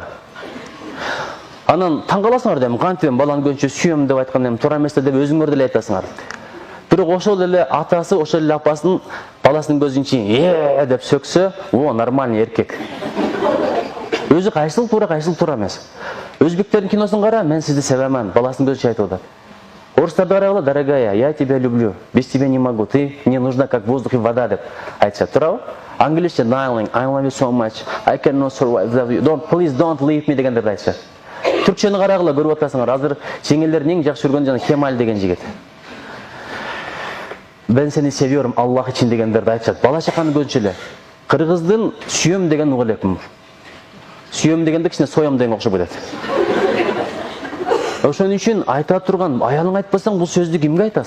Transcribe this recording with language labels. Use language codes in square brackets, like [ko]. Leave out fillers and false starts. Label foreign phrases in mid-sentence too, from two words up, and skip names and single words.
[ky] Анан таң каласыңар дейм, кантип баланы көбүнчө сүйөм деп айткан эми туура эмес деп өзүңөр деле айтасыңар. Бирок ошол эле атасы, ошол эле апасынын баласынын көзүн чийин деп сөксө, о, нормальный эркек. Өзү кайсыл туура эмес. Өзбектердин киносун кара, мен сизди sevemem, баласынын көзүн айтып атат. Орыстарда карагыла, [ru] дорогая, я тебя люблю, без тебя не могу, ты мне нужна как воздух и вода [ky] деп айтышат, туурабы? [en] Англисче darling, I love you so much, I cannot survive without you, please don't leave me [ky] дегендерди айтышат. Түркчөнү карагыла, көрүп атасыңар, азыр жеңелдердин эң жакшы көргөн жана Кемаль деген жигит. [tr] Ben seni seviyorum Allah için [ky] дегендерди айтышат. Бала чаканын көзүнчө эле. Кыргыздын сүйөм деген угул экен. Сүйөм дегенде кичине соям деген окшоп кетет. Ошон үчүн айта турган, аялың айтпасаң бул сөздү кимге айтасың?